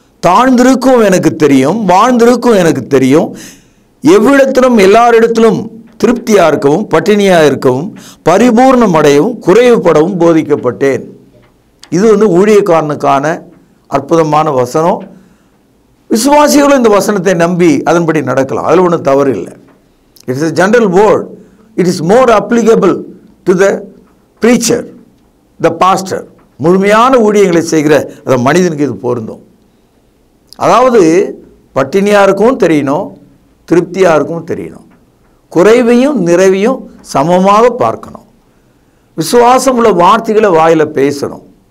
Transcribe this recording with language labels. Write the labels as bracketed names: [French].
[Tamil] தாழ்ந்திருக்கும் எனக்கு தெரியும், வாழ்ந்திருக்கும் எனக்கு தெரியும், எவ்விடத்திலும் எல்லாரிடத்திலும் திருப்தியாக இருக்கவும் பட்டினியாக இருக்கவும் பரிபூர்ணம் அடையவும் குறைவுபடவும் போதிக்கப்பட்டேன். இது ஊழியக்காரனுக்கான அற்புதமான வசனம். விசுவாசிகளும் இந்த வசனத்தை நம்பி அதன்படி நடக்கலாம், அதில் ஒன்றும் தவறு இல்லை. [English] It is a general word. It is more applicable to the preacher, the pastor. [Tamil] முழுமையான ஊழியங்களை செய்கிற அந்த மனிதனுக்கு இது பொருந்தும். அதாவது பட்டினியாக இருக்கும் தெரியணும், திருப்தியாக இருக்கும் தெரியணும், குறைவையும் நிறைவையும் சமமாக பார்க்கணும், விசுவாசம் உள்ள வார்த்தைகளை வாயில் பேசணும்.